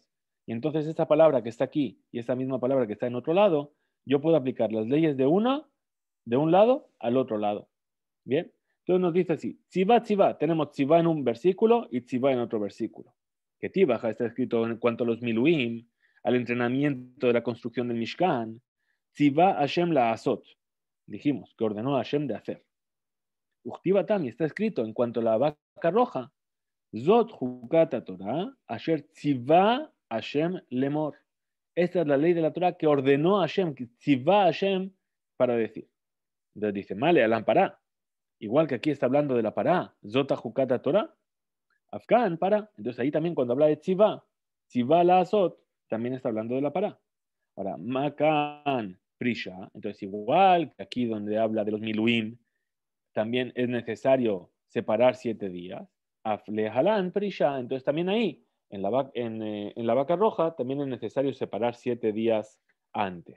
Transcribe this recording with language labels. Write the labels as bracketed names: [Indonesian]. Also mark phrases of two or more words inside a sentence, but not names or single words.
[Spanish] Y entonces esta palabra que está aquí y esta misma palabra que está en otro lado, yo puedo aplicar las leyes de un lado al otro lado. Bien, entonces nos dice así, [Hebrew] צוה, צוה, [Spanish] tenemos tziva en un versículo y tziva en otro versículo. Que tibaja está escrito en cuanto a los miluim, al entrenamiento de la construcción del Mishkan, [Hebrew] צוה ה' לעשות. [Spanish] Dijimos que ordenó a Hashem de hacer. [Aramaic] וכתיב התם [Spanish] está escrito en cuanto a la vaca roja, [Hebrew] זאת חקת תורה, אשר צוה ה' לאמר. [Spanish] Esta es la ley de la Torah que ordenó a Hashem, que [Hebrew] צוה ה [Spanish] para decir. Entonces dice, male, a la pará. Igual que aquí está hablando de la pará, [Hebrew] זאת חקת תורה, [Spanish] Afgan para. Entonces ahí también cuando habla de tziva, [Hebrew] צוה לעשות, [Spanish] también está hablando de la pará. Ahora, [Hebrew] מכאן פרישה, [Spanish] entonces igual que aquí donde habla de los miluim, también es necesario separar 7 días. [Hebrew] אף להלן פרישה, [Spanish] entonces también ahí, en la vaca roja, también es necesario separar 7 días antes.